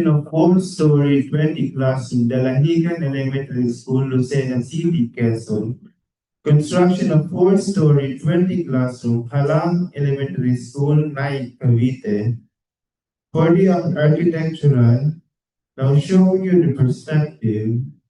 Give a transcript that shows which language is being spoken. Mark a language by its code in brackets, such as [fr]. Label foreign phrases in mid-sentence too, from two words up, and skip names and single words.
[en] of 4-story 20 classroom, Dalahigan Elementary School, Lucena City, Quezon. Construction of 4-story 20 classroom, Halang Elementary School, Nay, Cavite. For the architectural, now showing you the perspective,